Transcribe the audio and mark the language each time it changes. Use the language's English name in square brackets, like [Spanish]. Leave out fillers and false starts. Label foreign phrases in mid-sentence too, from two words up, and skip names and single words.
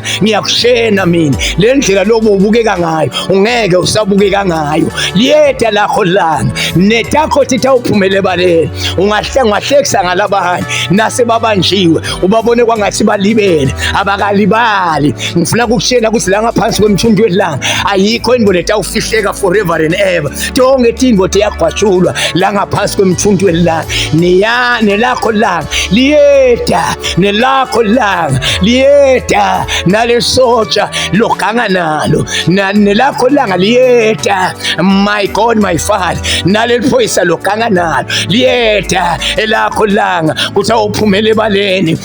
[Swati] Ngiyakushena mina le ndlela lobu ubukeka ngayo ungeke usabukeka ngayo. Liyeda lakho langa netakho thitha uphumele baleni. Ungahlekisa ngalabanye nase babanjiwe ubabone kwangathi balibele abakalibali. Ngifuna ukukushena ukuthi la ngaphansi kwemthundu welanga ayikho indvo letawufihleka [English] forever and ever. [Swati] Tonke tindvo tiyagwatshulwa la ngaphansi kwemthundu welanga. Nelakho langa liyeda, nelakho langa liyeda, nalesotsha loganga nalo nelakho langa liyeda. [English] My God, my Father, [Swati] naleliphoyisa loganga nalo liyeda elakho langa kuthi awuphumele baleni.